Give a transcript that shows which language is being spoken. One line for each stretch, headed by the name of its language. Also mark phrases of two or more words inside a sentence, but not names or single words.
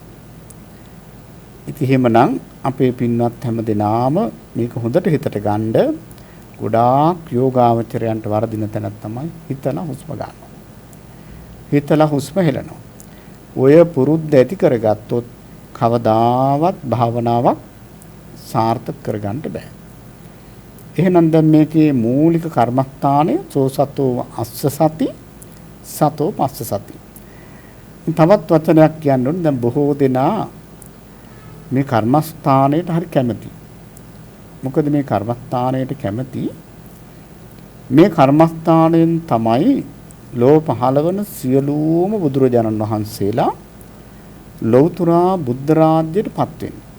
Sinhala: ඉතින් එහෙමනම් අපේ පින්වත් හැම දෙනාම මේක හොඳට හිතට ගන්න ගොඩාක් යෝගාවචරයන්ට වර්ධින තැනක් තමයි හිතලා හුස්ම ගන්නවා. හිතලා හුස්ම හෙලනවා. ඔය පුරුද්ද ඇති කරගත්තොත් කවදාවත් භාවනාවක් සාර්ථක කරගන්න බෑ. එහෙනම් දැන් මේකේ මූලික කර්මස්ථානය
Pali: සෝසතෝ අස්ස සති සතෝ පස්ස සති.
Sinhala: තවත් වචනයක් කියන්න ඕනේ. දැන් බොහෝ දෙනා මේ කර්මස්ථානයට හරි කැමති. මොකද මේ කර්මස්ථානයට කැමති මේ කර්මස්ථානයෙන් තමයි ලෝ පහළ වන සියලුම බුදුරජාණන් වහන්සේලා ලෞතුරා බුද්ධ රාජ්‍යයට පත් වෙන්නේ.